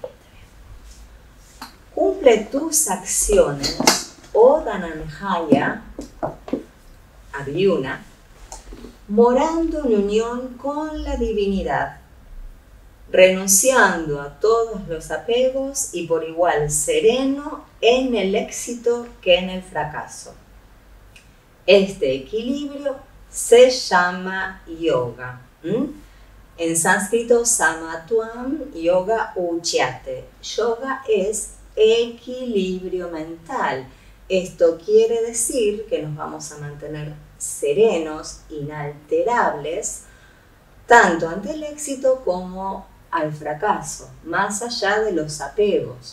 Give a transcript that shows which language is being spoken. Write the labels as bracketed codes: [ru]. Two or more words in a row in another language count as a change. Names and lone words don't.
[es] cumple tus acciones, oh Dhananjaya, Arjuna, morando en unión con la divinidad, renunciando a todos los apegos y por igual sereno en el éxito que en el fracaso. Este equilibrio se llama yoga. En sánscrito, [sa] समत्वं योग उच्यते. [es] Yoga es equilibrio mental. Esto quiere decir que nos vamos a mantener serenos, inalterables, tanto ante el éxito como al fracaso, más allá de los apegos.